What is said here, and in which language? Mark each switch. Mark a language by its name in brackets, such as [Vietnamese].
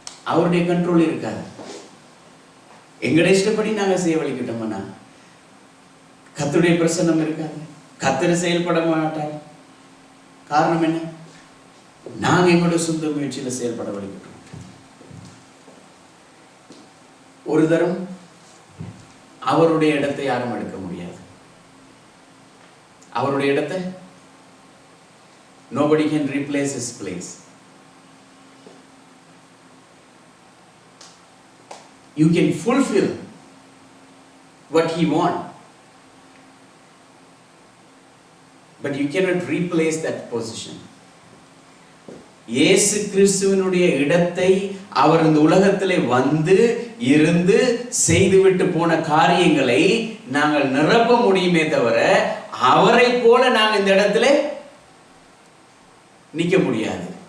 [Tamil] அவருடைய கண்ட்ரோல் இருக்காது. எங்கட இஷ்டப்படி நாங்க செய்ய வழிகிட்டோம்னா கர்த்தருடைய பிரசன்னம் இருக்காது, கர்த்தர் செயல்பட மாட்டார். காரணம் என்ன? நாங்க எங்களோட சொந்த முயற்சியில செயல்பட வழிகிட்டோம். ஒரு தரம் அவருடைய இடத்தை யாரும் எடுக்க முடியாது. அவருடைய இடத்தை [English] nobody can replace his place. You can fulfill what he want. But you cannot replace that position. [Tamil] இயேசு கிறிஸ்துவினுடைய இடத்தை அவர் இந்த உலகத்திலே வந்து இருந்து செய்துவிட்டு போன காரியங்களை நாங்கள் நிரப்ப முடியுமே தவிர அவரை போல நாங்கள் இந்த இடத்துல நிக்க முடியாது.